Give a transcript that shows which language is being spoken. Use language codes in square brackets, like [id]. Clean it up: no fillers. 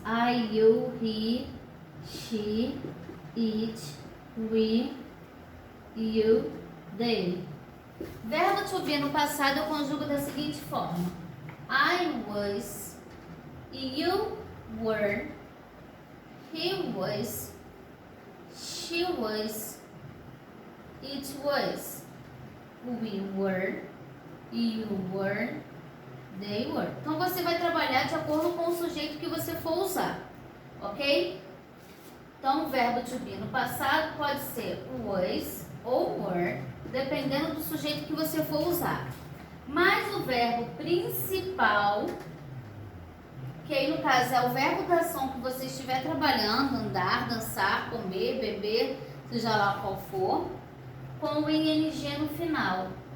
[en] I, you, he, she, it, we, you, they. [pt] Verbo to be no passado eu conjugo da seguinte forma. [en] I was, you were, he was, she was, it was, we were, you were, they were. [pt] Então você vai trabalhar de acordo com o sujeito que você for usar, ok? Então o verbo to be no passado pode ser was ou were, dependendo do sujeito que você for usar. Mas o verbo principal, que aí no caso é o verbo da ação que você estiver trabalhando, andar, dançar, comer, beber, seja lá qual for, com o ing no final.